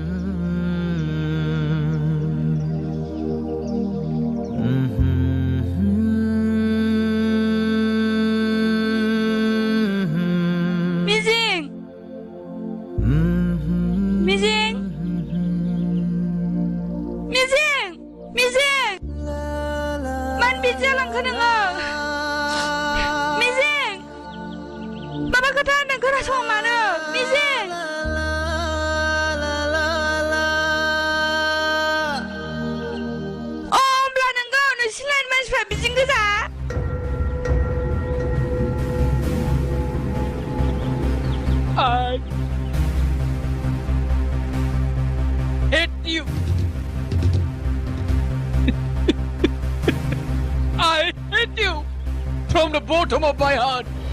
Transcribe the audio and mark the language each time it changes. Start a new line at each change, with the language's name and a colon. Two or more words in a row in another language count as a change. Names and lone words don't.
Bodo: मिजिं मिजिं मिजिं मिजिं मानो बिदि जालांखो नोङो मिजिं माबा खोथा होनदों खोनासं मानो मिजिं होमब्ला नोंगौ नोंसिनि लाइन मानसिफ्रा बिदिनो गोजा
English: I hate you. I hate you from the bottom of my heart.